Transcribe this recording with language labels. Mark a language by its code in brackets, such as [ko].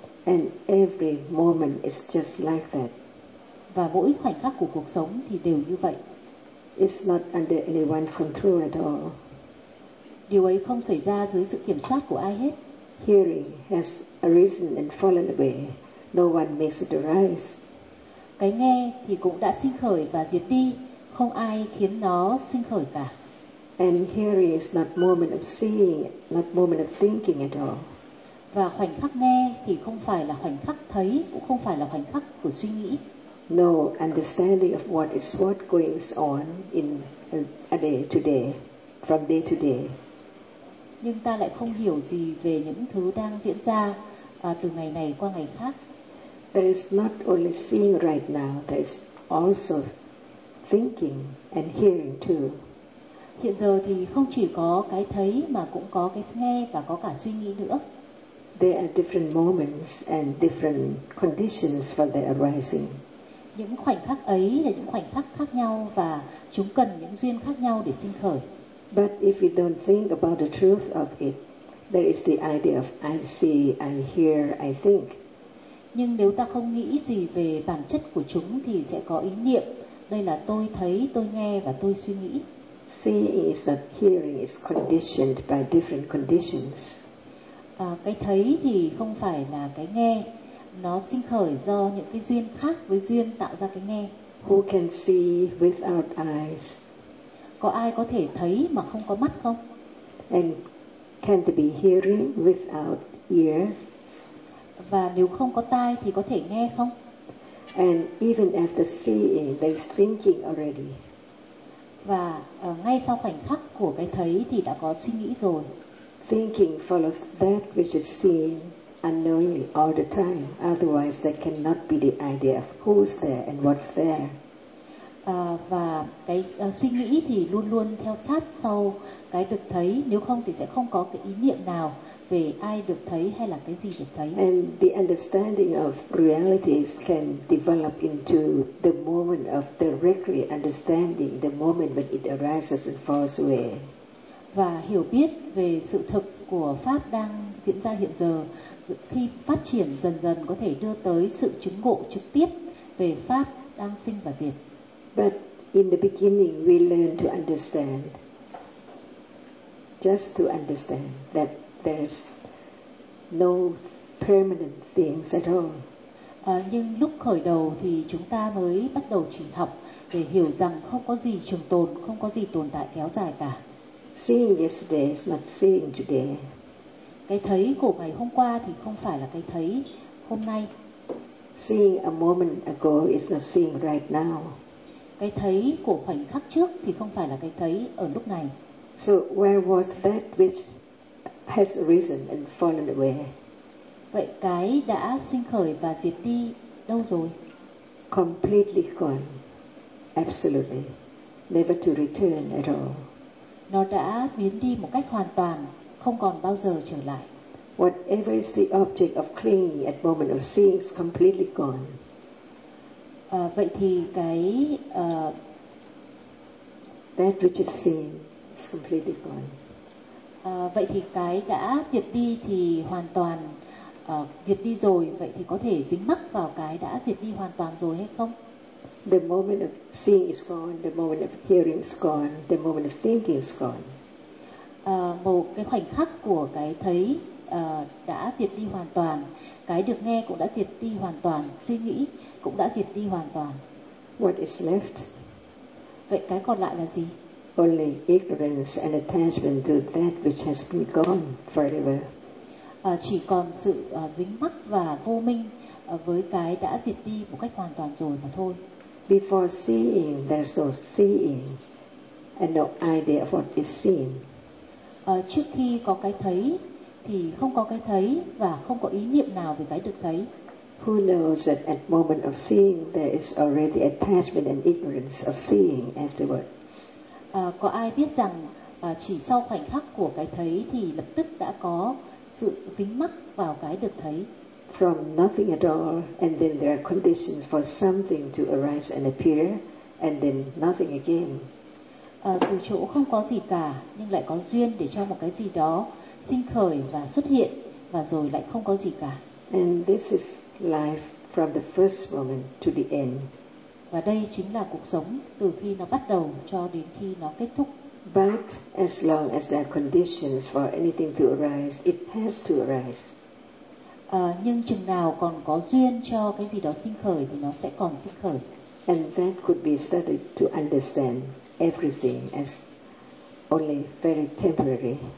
[en] And every moment is just like that. [vi] Và mỗi khoảnh khắc của cuộc sống thì đều như vậy. [en] It's not under anyone's control at all. [vi] Điều ấy không xảy ra dưới sự kiểm soát của ai hết. [en] Hearing has arisen and fallen away. No one makes it arise. [vi] Cái nghe thì cũng đã sinh khởi và diệt đi. Không ai khiến nó sinh khởi cả. [en] And hearing is not moment of seeing, not moment of thinking at all. [vi] Và khoảnh khắc nghe thì không phải là khoảnh khắc thấy, cũng không phải là khoảnh khắc của suy nghĩ. [en] No understanding of what is what going on in a day to day, from day to day. [vi] Nhưng ta lại không hiểu gì về những thứ đang diễn ra từ ngày này qua ngày khác. [en] There is not only seeing right now, there is also thinking and hearing too. [vi] Hiện giờ thì không chỉ có cái thấy mà cũng có cái nghe và có cả suy nghĩ nữa. [en] There are different moments and different conditions for their arising. [vi] Những khoảnh khắc ấy là những khoảnh khắc khác nhau và chúng cần những duyên khác nhau để sinh khởi. [en] But if we don't think about the truth of it, there is the idea of I see, I hear, I think. [vi] Nhưng nếu ta không nghĩ gì về bản chất của chúng thì sẽ có ý niệm. Đây là tôi thấy, tôi nghe và tôi suy nghĩ. [en] Seeing is that hearing is conditioned by different conditions. [vi] Cái thấy thì không phải là cái nghe. Nó sinh khởi do những cái duyên khác với duyên tạo ra cái nghe. [en] Who can see without eyes? [vi] Có ai có thể thấy mà không có mắt không? [en] And can there be hearing without ears? [vi] Và nếu không có tai thì có thể nghe không? [en] And even after seeing, there's thinking already. [vi] và ngay sau khoảnh khắc của cái thấy thì đã có suy nghĩ rồi. [en] Thinking follows that which is seen unknowingly all the time. Otherwise, there cannot be the idea of who's there and what's there. [vi] Và cái suy nghĩ thì luôn luôn theo sát sau cái được thấy. Nếu không thì sẽ không có cái ý niệm nào về ai được thấy hay là cái gì được thấy. [en] And the understanding of realities can develop into the moment of directly understanding the moment when it arises and falls away. [vi] Và hiểu biết về sự thực của pháp đang diễn ra hiện giờ khi phát triển dần dần có thể đưa tới sự chứng ngộ trực tiếp về pháp đang sinh và diệt. [en] But in the beginning we learn to understand, just to understand that there's no permanent things at all. [vi] Nhưng lúc khởi đầu thì chúng ta mới bắt đầu trình học để hiểu rằng không có gì trường tồn, không có gì tồn tại kéo dài cả. [en] Seeing yesterday is not seeing today. [vi] Cái thấy của ngày hôm qua thì không phải là cái thấy hôm nay. [en] Seeing a moment ago is not seeing right now. [vi] Cái thấy của khoảnh khắc trước thì không phải là cái thấy ở lúc này. [en] So where was that which has arisen and fallen away? [vi] Vậy cái đã sinh khởi và diệt đi đâu rồi? [en] Completely gone. Absolutely. Never to return at all. [vi] Nó đã biến đi một cách hoàn toàn, không còn bao giờ trở lại. [en] Whatever is the object of clinging at moment of seeing is completely gone. [vi] Vậy thì cái [en] that which is seen is completely gone. [vi] Vậy thì cái đã diệt đi thì hoàn toàn diệt đi rồi, vậy thì có thể dính mắc vào cái đã diệt đi hoàn toàn rồi hay không? [en] The moment of seeing is gone, the moment of hearing is gone, the moment of thinking is gone. [vi] Một cái khoảnh khắc của cái thấy đã diệt đi hoàn toàn, cái được nghe cũng đã diệt đi hoàn toàn, suy nghĩ cũng đã diệt đi hoàn toàn. [en] What is left? [vi] Vậy cái còn lại là gì? [en] Only ignorance and attachment to that which has been gone forever. [vi] Chỉ còn sự dính mắc và vô minh với cái đã diệt đi một cách hoàn toàn rồi mà thôi. [en] Before seeing, there's no seeing and no idea of what is seen. [vi] Trước khi có cái thấy thì không có cái thấy và không có ý niệm nào về cái được thấy. [en] Who knows that at moment of seeing there is already attachment and ignorance of seeing afterward? [vi] Có ai biết rằng chỉ sau khoảnh khắc của cái thấy thì lập tức đã có sự dính mắc vào cái được thấy. [en] From nothing at all, and then there are conditions for something to arise and appear, and then nothing again. [vi] Từ chỗ không có gì cả, nhưng lại có duyên để cho một cái gì đó sinh khởi và xuất hiện, và rồi lại không có gì cả. [en] And this is life from the first moment to the end. [vi] Và đây chính là cuộc sống từ khi nó bắt đầu cho đến khi nó kết thúc. [en] But as long as there are conditions for anything to arise, it has to arise. [vi] Nhưng chừng nào còn có duyên cho cái gì đó sinh khởi thì nó sẽ còn sinh khởi. [en] And that could be studied to understand everything as only very temporary.